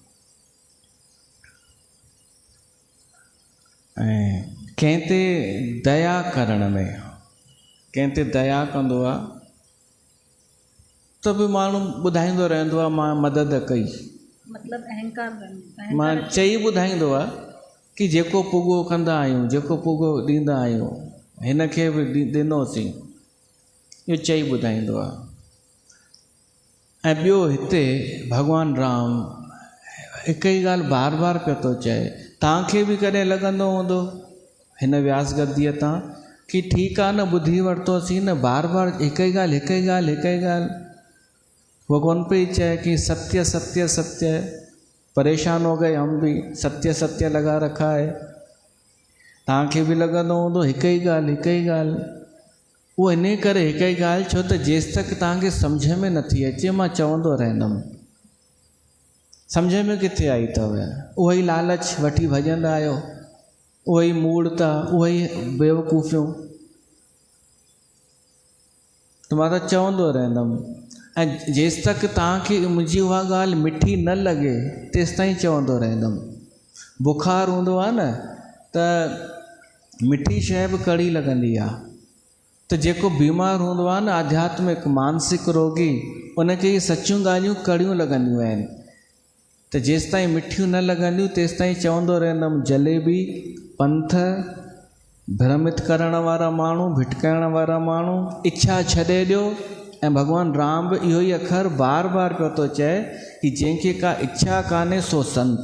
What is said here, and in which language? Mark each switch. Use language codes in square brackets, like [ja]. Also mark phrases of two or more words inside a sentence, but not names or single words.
[sd] ऐं कंहिं ते दया करण में, कंहिं ते दया कंदो आहे त बि माण्हू ॿुधाईंदो रहंदो आहे मां मदद कई, मतिलबु अहंकार मां चई ॿुधाईंदो आहे कि जेको पुॻो कंदा आहियूं, जेको पुॻो ॾींदा आहियूं, हिन खे बि ॾिनोसीं, इहो चई ॿुधाईंदो आहे। ऐं ॿियो हिते भॻवानु राम हिकु ई ॻाल्हि बार बार पियो थो चए। तव्हांखे बि कॾहिं लॻंदो हूंदो हिन व्यास गद्दीअ तां कि ठीकु आहे न, ॿुधी वरितोसीं न, बार बार हिकु ई ॻाल्हि हिकु ई ॻाल्हि हिकु ई ॻाल्हि। [hi] वो कौन पे चए कि सत्य सत्य सत्य। परेशान हो गए हम भी, सत्य सत्य लगा रखा है। [sd] तव्हांखे बि लॻंदो हूंदो हिकु ई ॻाल्हि हिकु ई ॻाल्हि। उहो इन करे हिकु ई ॻाल्हि छो त जेसि तक तव्हांखे सम्झ में नथी अचे मां चवंदो रहंदुमि। सम्झ में किथे आई अथव? उहो ई लालच वठी भॼंदा आहियो, उहो ई मूढ़ता, उहो ई बेवकूफ़ियूं। त मां त चवंदो रहंदुमि। ऐं जेसि तक तव्हांखे मुंहिंजी उहा ॻाल्हि मिठी न लॻे तेसि ताईं चवंदो रहंदुमि। बुखार हूंदो आहे न त मिठी शइ बि कड़ी लॻंदी आहे। त जेको बीमार हूंदो आहे न आध्यात्मिक मानसिक रोगी, उनखे इहे सचियूं ॻाल्हियूं कड़ियूं लॻंदियूं आहिनि। त जेसि ताईं मिठियूं न लॻंदियूं तेसि ताईं चवंदो रहंदुमि। जलेबी पंथ, भ्रमित करण वारा माण्हू, भिटकाइण वारा माण्हू, इच्छा छॾे ॾियो। ऐं भॻवानु राम बि इहो ई अखर बार बार पियो थो चए कि जंहिंखे का इच्छा कान्हे सो संत।